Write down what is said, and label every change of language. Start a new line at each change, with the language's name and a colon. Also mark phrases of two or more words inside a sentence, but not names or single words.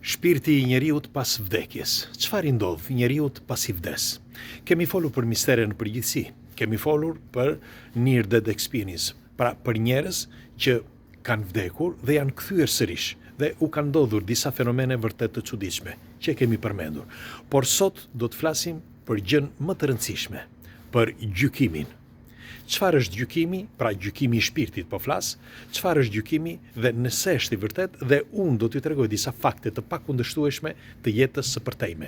Albanian: Shpirti i njeriut pas vdekjes. Çfarë i ndodh njeriut pas I vdes? Kemi folur për mistere në përgjithësi. Kemi folur për
English: near death experience,
Albanian: pra për njerëz që kanë vdekur dhe janë kthyer sërish dhe u kanë ndodhur disa fenomene vërtet të çuditshme që kemi përmendur. Por sot do të flasim për gjën më të rëndësishme, për gjykimin. Çfarë është gjykimi? Pra gjykimi I shpirtit po flas. Çfarë është gjykimi dhe nëse është I vërtet, dhe unë do t'ju tregoj disa fakte të pakundërshtueshme të jetës së përtejme.